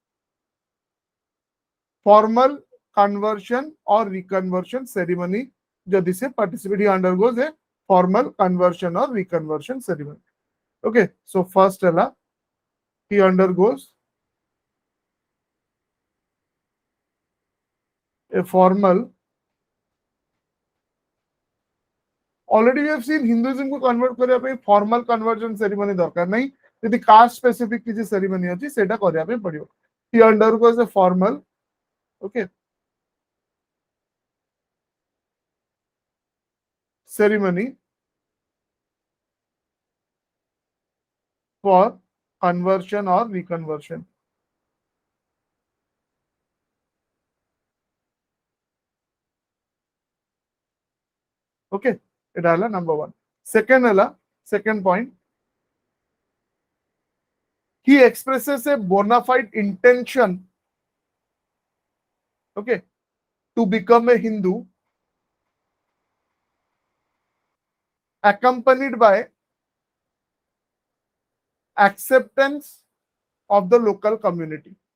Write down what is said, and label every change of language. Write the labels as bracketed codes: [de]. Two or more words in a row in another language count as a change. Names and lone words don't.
[en] Formal conversion or reconversion ceremony [or] ଯଦି ସେ [en] participate, he undergoes a formal conversion or reconversion ceremony. Okay, so first hela he undergoes a formal. Already we have seen Hinduism [or] को convert କରିବା ପାଇଁ [en] formal conversion ceremony [or] ଦରକାର ନାହିଁ, ଯଦି [en] caste specific [or] କିଛି ceremony ଅଛି ସେଟା କରିବା ପାଇଁ ପଡିବ. [en] He undergoes a formal, okay, ceremony for conversion or reconversion. [bn] Okay, এটা হলো number 1. [en] Second হলো, second point, he expresses a bona fide intention, okay, to become a Hindu, accompanied by acceptance of the local community.